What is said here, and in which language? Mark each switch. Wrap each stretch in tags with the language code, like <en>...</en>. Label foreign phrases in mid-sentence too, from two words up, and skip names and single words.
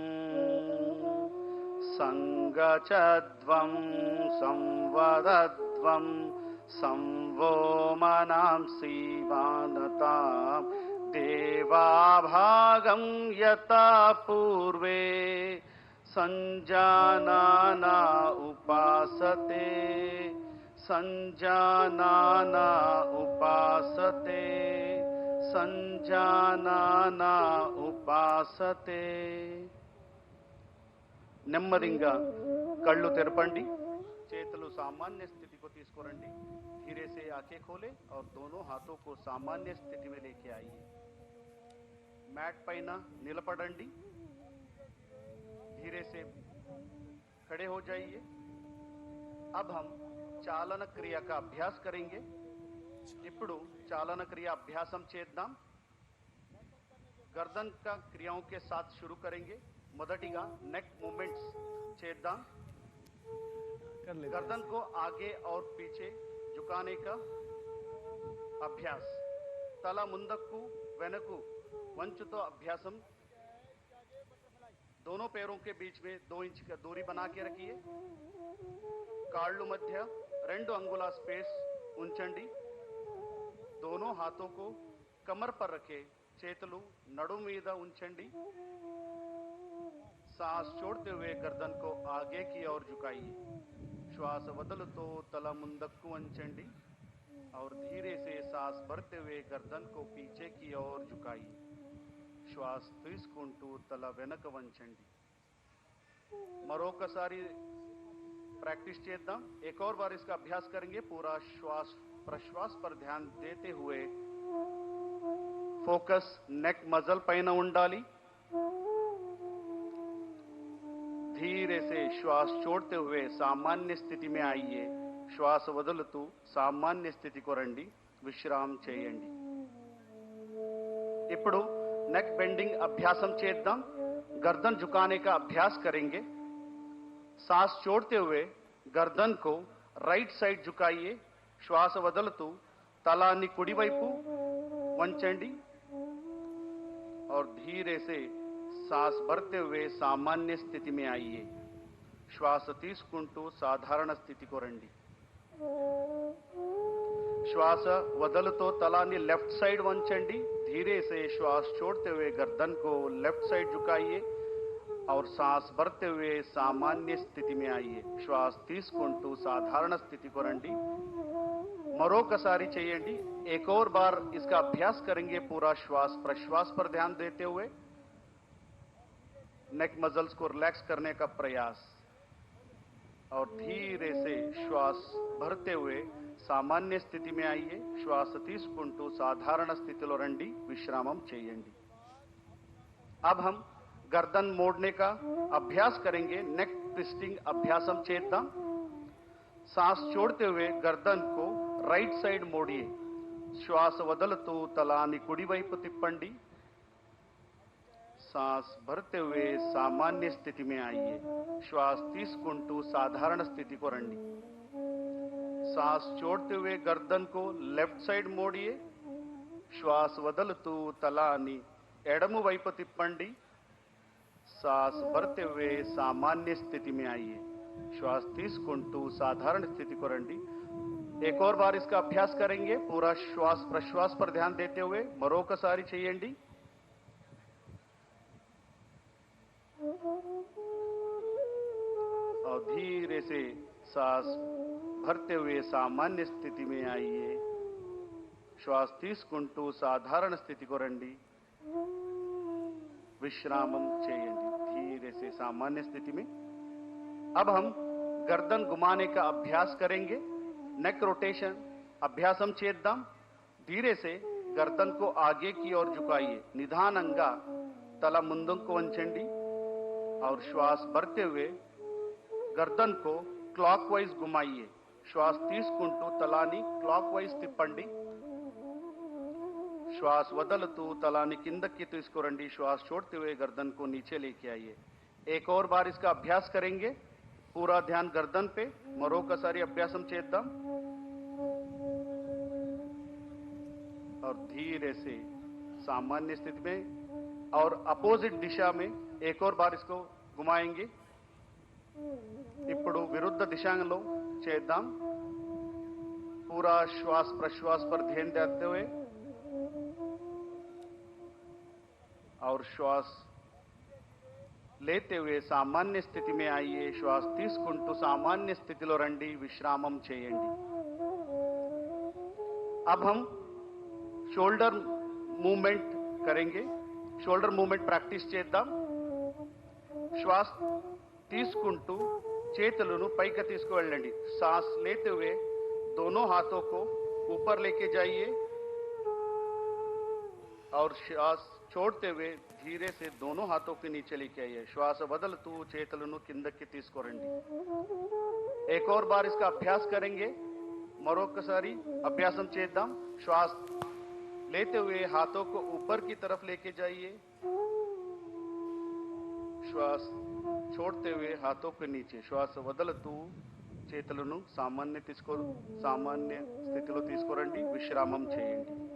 <sa>संगचद्वं संवदद्वं संवो मनांसि वानतां देवाभागं यथा पूर्वे संजानाना उपासते संजानाना उपासते संजानाना उपासते।</sa> <te>నెమ్మదిగా కళ్ళు తెరపండి, చేతులు</te> <hi>सामान्य स्थिति को</hi> <te>తీసుకురండి।</te> <hi>धीरे से आंखें खोलें और दोनों हाथों को सामान्य स्थिति में लेके आइए।</hi> <te>मैट పైన నిలబడండి,</te> <hi>धीरे से खड़े हो जाइए। अब हम चालन क्रिया का अभ्यास करेंगे।</hi> <te>ఇప్పుడు</te> <hi>चालन क्रिया</hi> <te>अभ्यासम చేద్దాం।</te> <hi>गर्दन का क्रियाओं के साथ शुरू करेंगे।</hi> <te>మొదటిగా</te> <en>neck movements</en> <te>చేద్దాం।</te> <hi>गर्दन को आगे और पीछे झुकाने का अभ्यास।</hi> <te>తల ముందక్కు వెనకు వంచుతో అభ్యాసం</te> <hi>दोनों पैरों के बीच में 2 इंच का दूरी बना के रखिए</hi> <te>కాళ్ళు మధ్య</te> <hi>2 अंगुला स्पेस ఉంచండి दोनों हाथों को कमर पर रखे</hi> <te>చేతులు నడుం మీద ఉంచండి</te> <hi>सांस छोड़ते हुए गर्दन को आगे की ओर झुकाइए श्वास</hi> <te>వదులుతో తల ముందక్కు వంచండి</te> <hi>और धीरे से सांस भरते हुए गर्दन को पीछे की ओर झुकाइए श्वास</hi> <te>తీసుకుంటూ తల వెనక వంచండి మరొకసారి प्रैक्टिस చేద్దాం</te> <hi>एक और बार इसका अभ्यास करेंगे पूरा श्वास प्रश्वास पर ध्यान देते हुए</hi> <en>focus neck muscle</en> <te>పైన ఉండాలి</te> <hi>धीरे से श्वास छोड़ते हुए सामान्य स्थिति में आइए श्वास</hi> <te>వదులుతూ సామాన్య స్థితికి రండి విశ్రామం చేయండి ఇప్పుడు</te> <en>neck bending</en> <te>అభ్యాసం చేద్దాం</te> <hi>गर्दन झुकाने का अभ्यास करेंगे सांस छोड़ते हुए गर्दन को</hi> <en>right side</en> <hi>झुकाइए श्वास</hi> <te>వదులుతూ తలాన్ని కుడి వైపు వంచండి</te> <hi>और धीरे से सांस भरते हुए सामान्य स्थिति में आइए श्वास</hi> <te>తీసుకుంటూ సాధారణ స్థితికి రండి</te> <hi>श्वास</hi> <te>వదులుతో తలాన్ని</te> <en>left side</en> <hi>వంచండి धीरे से श्वास छोड़ते हुए गर्दन को</hi> <en>left side</en> <hi>झुकाइए और सांस भरते हुए सामान्य स्थिति में आइए श्वास</hi> <te>తీసుకుంటూ సాధారణ స్థితికి రండి మరొకసారి చేయండి</te> <hi>एक और बार इसका अभ्यास करेंगे पूरा श्वास प्रश्वास पर ध्यान देते हुए</hi> <en>neck muscles</en> <hi>को रिलैक्स करने का प्रयास और धीरे से श्वास भरते हुए सामान्य स्थिति में आइए श्वास</hi> <te>తీసుకుంటూ సాధారణ స్థితిలో రండి విశ్రామం చేయండి</te> <hi>अब हम गर्दन मोड़ने का अभ्यास करेंगे</hi> <en>neck twisting</en> <te>అభ్యాసం చేద్దాం</te> <hi>सांस छोड़ते हुए गर्दन को</hi> <en>right side</en> <hi>मोड़िए श्वास</hi> <te>వదులుతూ తలాన్ని కుడి వైపు తిప్పండి</te> <hi>सांस भरते हुए सामान्य स्थिति में आइए श्वास</hi> <te>తీసుకుంటూ సాధారణ స్థితికి రండి</te> <hi>सांस छोड़ते हुए गर्दन को</hi> <en>left side</en> <hi>मोड़िए श्वास</hi> <te>వదులుతూ తలాన్ని ఎడమ వైపు తిప్పండి</te> <hi>सांस भरते हुए सामान्य स्थिति में आइए श्वास తీసుకుంటూ साधारण स्थिति को రండి एक और बार इसका अभ्यास करेंगे पूरा श्वास प्रश्वास पर ध्यान देते हुए</hi> <te>మరొకసారి చేయండి</te> <hi>और धीरे से सांस भरते हुए सामान्य स्थिति में आइए श्वास</hi> <te>తీసుకుంటూ సాధారణ స్థితికి రండి విశ్రామం చేయండి</te> <hi>धीरे से सामान्य स्थिति में अब हम गर्दन घुमाने का अभ्यास करेंगे</hi> <en>neck rotation</en> <te>అభ్యాసం చేద్దాం</te> <hi>धीरे से गर्दन को आगे की ओर झुकाइए</hi> <te>నిదానంగా తల ముందుకు వంచండి</te> <hi>और श्वास भरते हुए गर्दन को क्लॉकवाइज घुमाइए श्वास</hi> <te>తీసుకుంటూ తలాన్ని క్లాక్వైజ్ తిప్పండి</te> <hi>श्वास</hi> <te>వదులుతూ తలాన్ని కిందకి తీసుకురండి</te> <hi>श्वास छोड़ते हुए गर्दन को नीचे लेके आइए एक और बार इसका अभ्यास करेंगे पूरा ध्यान गर्दन पे</hi> <te>మరొకసారి అభ్యాసం చేద్దాం</te> <hi>और धीरे से सामान्य स्थिति में और अपोजिट दिशा में एक और बार इसको घुमाएंगे</hi> <te>ఇప్పుడు విరుద్ధ దిశలో చేద్దాం</te> <hi>पूरा श्वास प्रश्वास पर ध्यान देते हुए और श्वास लेते हुए सामान्य स्थिति में आइए श्वास తీసుకుంటూ सामान्य स्थितिలో</hi> <te>రండి విశ్రామం చేయండి</te> <hi>अब हम</hi> <en>shoulder movement</en> <hi>करेंगे</hi> <en>shoulder movement</en> <hi>प्रैक्टिस చేద్దాం श्वास</hi> <te>తీసుకుంటూ చేతులను పైకి తీసుకువెళ్ళండి</te> <hi>सांस लेते हुए दोनों हाथों को ऊपर लेके जाइए और श्वास छोड़ते हुए धीरे से दोनों हाथों के नीचे लेके आइए श्वास</hi> <te>వదులుతూ చేతులను కిందకి తీసుకురండి</te> <hi>एक और बार इसका अभ्यास करेंगे</hi> <te>మరొకసారి అభ్యాసం చేద్దాం</te> <hi>श्वास लेते हुए हाथों को ऊपर की तरफ लेके जाइए श्वास छोड़ते हुए हाथों के नीचे</hi> <te>श्वास వదులుతూ చేతులను సామాన్య స్థితిలో తీసుకురండి విశ్రామం చేయండి</te>